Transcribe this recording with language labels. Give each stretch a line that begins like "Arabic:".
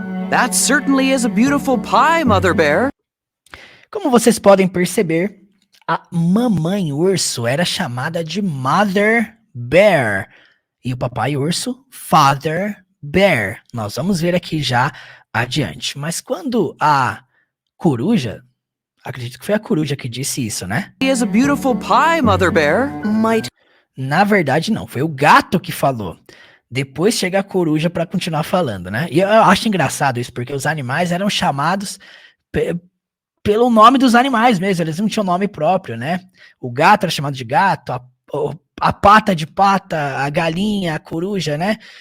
English: That certainly is a beautiful pie, Mother Bear.
Portuguese: Como vocês podem perceber, a mamãe urso era chamada de Mother Bear. E o papai urso, Father Bear. Nós vamos ver aqui já adiante. Mas quando a coruja, acredito que foi a coruja que disse isso, né?
English: It is a beautiful pie, Mother Bear.
Portuguese: Na verdade, não. Foi o gato que falou. Depois chega a coruja para continuar falando, né? E eu acho engraçado isso, porque os animais eram chamados pelo nome dos animais mesmo. Eles não tinham nome próprio, né? O gato era chamado de gato, a pata de pata, a galinha, a coruja, né?